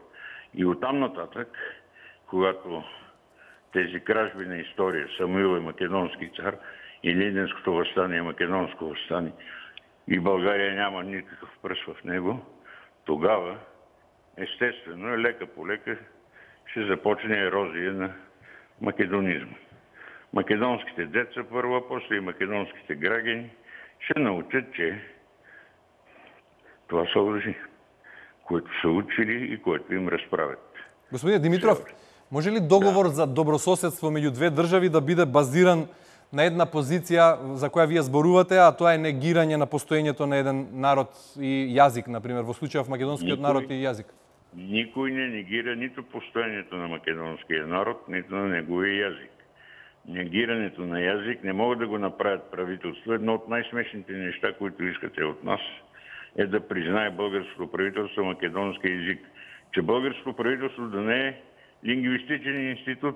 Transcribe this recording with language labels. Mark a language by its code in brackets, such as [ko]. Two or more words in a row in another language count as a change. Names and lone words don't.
[bg] И оттам нататък, когато тези кражби на история, Самуил е македонски цар, и Лиденското въстание е македонско въстание, и България няма никакъв пръст в него, тогава, естествено, лека по лека ще започне ерозия на македонизма. Македонските деца първо, после и македонските граждани ще научат, че това са лъжи, които са учили и което им разправят. [mk] Господин Димитров, може ли договор за добрососедство меѓу две држави да биде базиран на една позиција за која вие зборувате, а тоа е негирање на постоењето на еден народ и јазик, например, во случајов македонскиот народ и јазик? [bg] Никой не негира нито постоењето на македонския народ, нито на неговия язик. Негирането на язик не могат да го направят правителство. Едно от най-смешните неща, които искате от нас, е да признае българското правителство македонски език. Че българското правителство да не е лингвистичен институт.